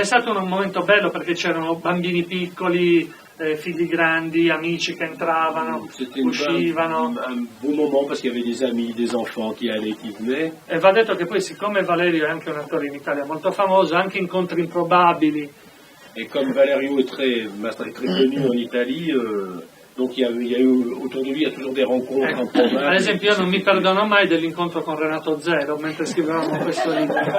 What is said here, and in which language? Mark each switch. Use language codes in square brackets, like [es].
[it] è stato un momento bello perché c'erano bambini piccoli, figli grandi, amici che entravano, [fr] C'était [it] uscivano. [fr] un beau moment parce qu'il y avait des amis, des enfants qui allaient, qui venaient. [it] E va detto che poi, siccome Valerio è anche un attore in Italia molto famoso, anche incontri improbabili. [fr] Et comme Valerio est très connu en Italie, donc il y a eu autour de lui, il y a toujours des rencontres improbables. [it] Ad esempio, io non mi perdono mai dell'incontro con Renato Zero mentre scrivevamo questo libro.